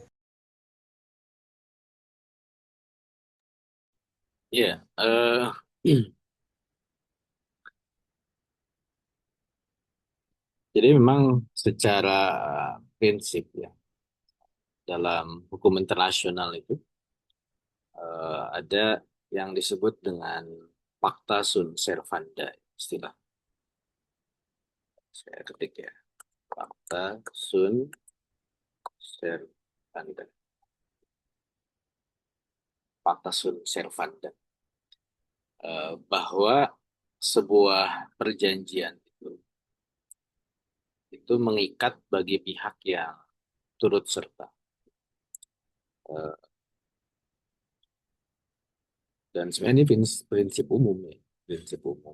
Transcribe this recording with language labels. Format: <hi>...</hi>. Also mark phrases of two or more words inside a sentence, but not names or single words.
<id>Ya, jadi memang secara prinsip ya dalam hukum internasional itu ada yang disebut dengan</id> <la>Pacta sunt servanda,</la> <id>istilah saya ketik ya,</id> <la>Pacta sunt servanda, Pacta sunt servanda.</la> <id>Bahwa sebuah perjanjian itu mengikat bagi pihak yang turut serta. Eh, dan sebenarnya ini prinsip umum ya, prinsip umum.</id>